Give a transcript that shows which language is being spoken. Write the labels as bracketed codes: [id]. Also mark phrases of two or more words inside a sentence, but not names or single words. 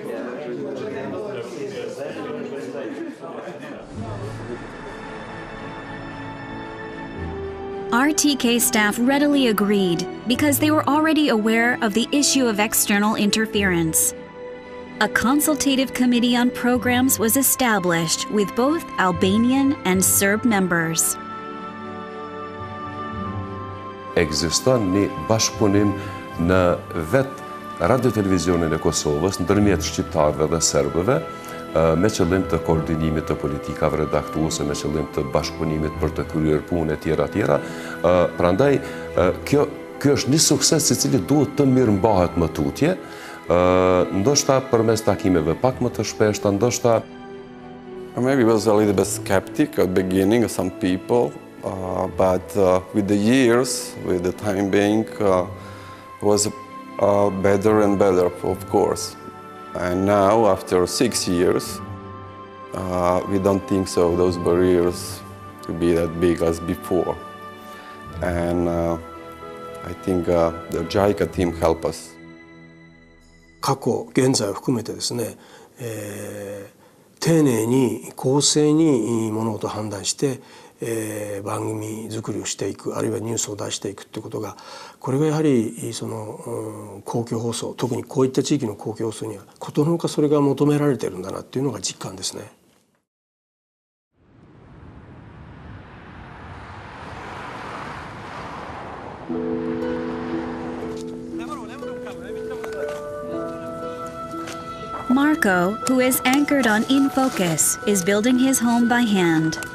[en] RTK staff readily agreed because they were already aware of the issue of external interference. A consultative committee on programs was established with both Albanian and Serb members. [sq] ekziston një bashkëpunim në vetë radio-televizionin e Kosovës ndërmjet shqiptarëve dhe serbëve me qëllim të koordinimit të politikave redaktuese, me qëllim të bashkëpunimit për të kryer punë tjera. Prandaj kjo është një sukses i cili duhet të mirëmbahet më tutje, ndoshta përmes takimeve pak më të shpeshta, ndoshta [en] Maybe was a little bit skeptic at the beginning, some people, but with the years, with the time being, was better and better, of course. And now, after 6 years, we don't think so those barriers to be that big as before. And I think the JICA team helped us. [ja] 過去、現在を含めてですね、丁寧に公正に物事を判断して、番組作りをしていく、あるいはニュースを出していくっていうことが、これがやはりその公共放送、特にこういった地域の公共放送にはことのほかそれが求められているんだなっていうのが実感ですね。 [en] Marco, who is anchored on In Focus, is building his home by hand.